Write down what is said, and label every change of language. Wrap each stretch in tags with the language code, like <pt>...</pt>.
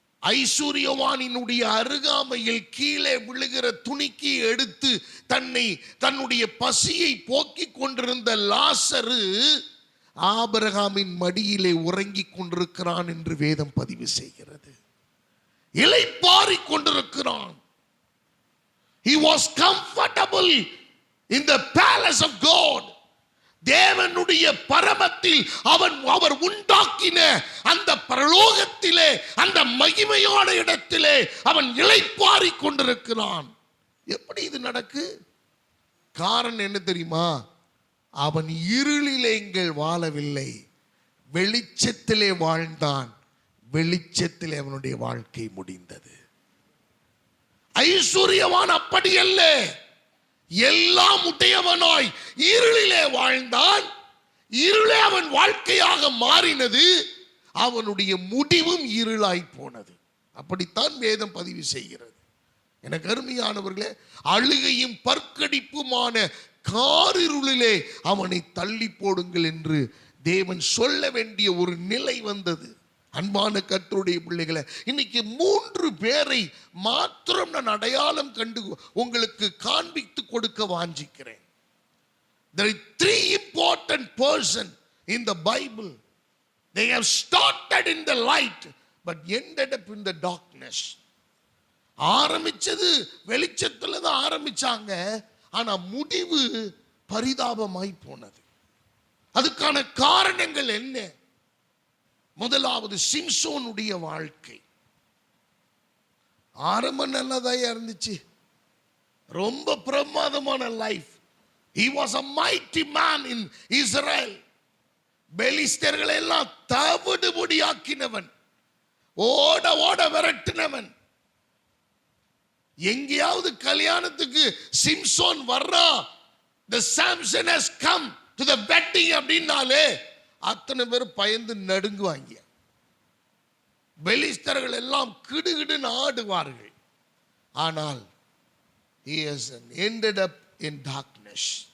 <ta>ஐஸ்வர்யவானினுடைய அருகாமையில் கீழே விழுகிற துணிக்கி எடுத்து தன்னுடைய பசியை போக்கிக் கொண்டிருந்த லாசரு ஆபிரகாமின் மடியிலே உறங்கிக் கொண்டிருக்கிறான் என்று வேதம் பதிவு செய்கிறது. இளைப்பாறிக் கொண்டிருக்கிறான்.</ta> <en>He was comfortable in the palace of God.</en> <ta>தேவனுடைய பரமத்தில் அவர் உண்டாக்கின அந்த பரலோகத்திலே, அந்த மகிமையான இடத்திலே அவன் இளைப்பாறிக் கொண்டிருக்கிறான். எப்படி இது நடக்கு? காரணம் என்ன தெரியுமா? அவன் இருளிலே வாழவில்லை, வெளிச்சத்திலே வாழ்ந்தான். வெளிச்சத்திலே அவனுடைய வாழ்க்கை முடிந்தது. ஐஸ்வர்யவான் அப்படி அல்ல, எல்லாம் உடையவனாய் இருளிலே வாழ்ந்தான். இருளே அவன் வாழ்க்கையாக மாறினது. அவனுடைய முடிவும் இருளாய் போனது. அப்படித்தான் வேதம் பதிவு செய்கிறது. எனக்கு அருமையானவர்களே, அழுகையும் பற்கடிப்புமான காரிருளிலே அவனை தள்ளி போடுங்கள் என்று தேவன் சொல்ல வேண்டிய ஒரு நிலை வந்தது. அன்பான கர்த்தருடைய பிள்ளைகளை, இன்னைக்கு 3 பேரை மாத்திரம் நான் அடையாளம் கண்டு உங்களுக்கு காண்பித்து கொடுக்க வாஞ்சிக்கிறேன்.</ta> <en>There are 3 important persons in the Bible. They have started in the light but ended up in the darkness.</en> <ta>ஆரம்பிச்சது வெளிச்சத்துல தான் ஆரம்பிச்சாங்க, ஆனா முடிவு பரிதாபமாய் போனது. அதுக்கான காரணங்கள் என்ன? முதலாவது சிம்சோனுடைய வாழ்க்கை. ஆரம்பம் நல்லதா இருந்துச்சு, ரொம்ப பிரமாதமான life.</ta> <en>He was a mighty man in Israel.</en> <ta>பெலிஸ்தர்களை எல்லாம் தவிடுபொடியாக்கினவன், ஓட ஓட விரட்டினவன். எங்கேயாவது கல்யாணத்துக்கு சிம்சோன் வர்றா,</ta> <en>the Samson has come to the wedding</en> <ta>அப்படின்னாலே அத்தனை பேர் பயந்து நடுங்குவாங்க. பெலிஸ்தர்கள் எல்லாம் கிடுகிடுன்னு ஆடுவார்கள்.</ta> <en>ஆனால் he has ended up in darkness.</en>